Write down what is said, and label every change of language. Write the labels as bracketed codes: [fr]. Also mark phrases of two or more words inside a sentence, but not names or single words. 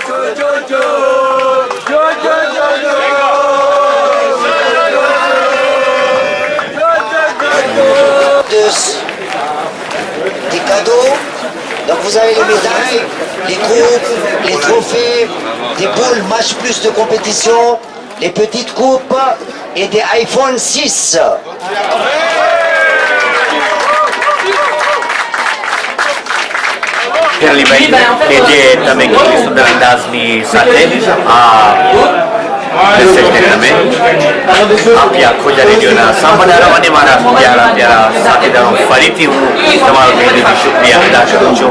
[fr] Des cadeaux. Donc vous avez les médailles, les coupes, les trophées, des boules match plus de compétition, les petites coupes et des iPhone 6. [gu] જે તમે કેટલી સુંદર અંદાજની સાથે તમે આપ્યા ખોજા રેડિયોના સાંભળનારાઓ અને મારા પ્યારા પ્યારા સાથીદારો ફરીથી હું તમારો દિલથી શુક્રિયા અદા કરું છું.